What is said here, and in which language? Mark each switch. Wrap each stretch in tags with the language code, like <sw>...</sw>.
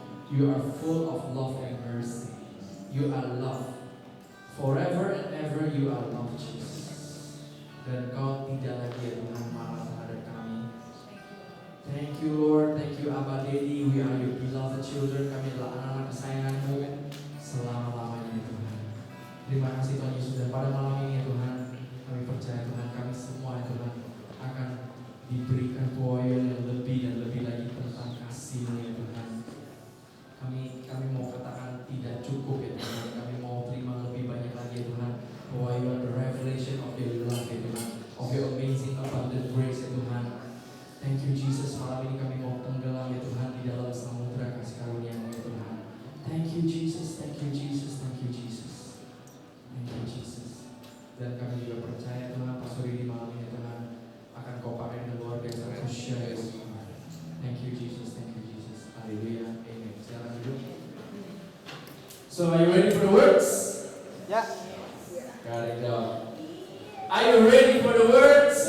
<en>You are full of love and mercy. You are love. Forever and ever you are love, Jesus.</en> <id>Dan Kau tidak lagi ya Tuhan marah terhadap kami.</id> <en>Thank you Lord, thank you Abba Daddy. We are your beloved children.</en> <id>Kami adalah anak-anak kesayangan-Mu selama-lamanya ya Tuhan. Terima kasih Tuhan Yesus. Dan pada malam ini ya Tuhan, kami percaya Tuhan kami semua ya Tuhan akan diberikan poin yang lebih dan lebih lagi tentang kasih-Mu ya Tuhan. Kami mau katakan tidak cukup ya Tuhan. Kami mau terima lebih banyak lagi ya Tuhan. Bahwa</id> <en>you are the revelation of your love ya Tuhan, of your amazing abundant grace ya Tuhan. Thank you Jesus.</en> <id>Malam ini kami mau tenggelam ya Tuhan di dalam samudera kasih karunia-Mu ya Tuhan.</id> <en>Thank you Jesus, thank you Jesus, thank you Jesus, thank you Jesus.</en> <id>Dan kami juga percaya Tuhan pastor ini malam ini Tuhan akan Kau pakai dengan luar biasa</id> <en>to share your word. Thank you Jesus, thank you Jesus. Haleluya, amen.</en> <id>Silakan duduk.</id> <en>So are you ready for the words? Yeah. Got it down. Are you ready for the words?</en>